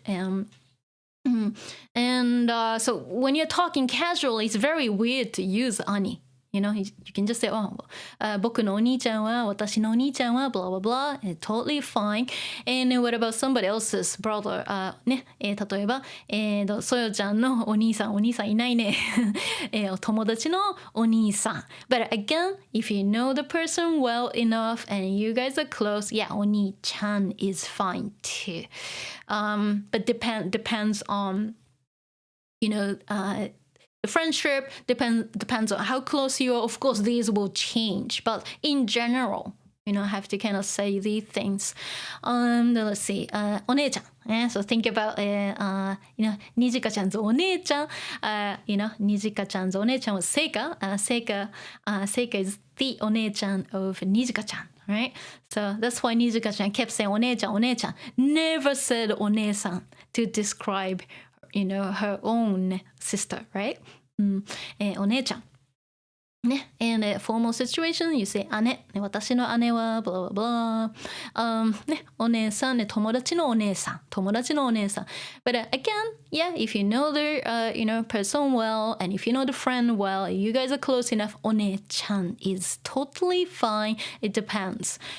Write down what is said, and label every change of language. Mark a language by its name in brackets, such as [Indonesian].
[English] And so when you're talking casually, it's very weird to use ani. You can just say, [Japanese] 僕のお兄ちゃんは、私のお兄ちゃんは、 [English] blah, blah, blah. Totally fine. And what about somebody else's brother? [Japanese] ね、例えば、ソヨちゃんのお兄さんいないね。お友達のお兄さん。 [English] But again, if you know the person well enough and you guys are close, yeah, お兄ちゃん is fine too. But depends on, the friendship depends on how close you are. Of course, these will change, but in general, have to kind of say these things. Let's see, お姉ちゃん.So think about, にじかちゃんのお姉ちゃん. [Japanese] にじかちゃんのお姉ちゃんはセイカ. [English] Seika is the お姉ちゃん of にじかちゃん.Right? So that's why にじかちゃん kept saying お姉ちゃん. Never said お姉さん to describe her own sister, right? お姉ちゃん。 In a formal situation, you say 姉、 [Japanese] 私の姉は [English] blah blah blah、お姉さん、友達のお姉さん、友達のお姉さん。 But again, yeah, if you know the person well, and if you know the friend well, you guys are close enough, お姉ちゃん is totally fine. It depends.